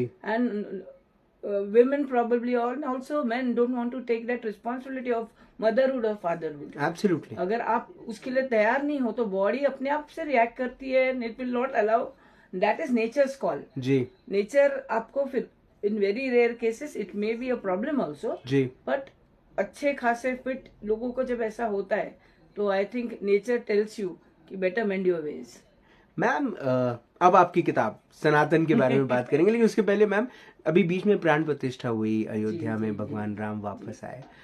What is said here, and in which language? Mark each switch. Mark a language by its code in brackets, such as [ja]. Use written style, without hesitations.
[en] And women probably or also men don't want to take that responsibility of motherhood or fatherhood. Absolutely. [hi] अगर आप उसके लिए तैयार नहीं हो तो बॉडी अपने आप से रिएक्ट करती है. [en] It will not allow. That is nature's call. जी. Nature [hi] आपको फिर [en] in very rare cases it may be a problem also. [hi] Ji. But अच्छे खासे फिट लोगों को जब ऐसा होता है तो [en] I think nature tells you कि better mend your ways. [hi] Ma'am अब आपकी किताब सनातन के बारे में बात करेंगे, लेकिन उसके पहले मैम अभी बीच में प्राण प्रतिष्ठा हुई अयोध्या में, भगवान राम वापस आए.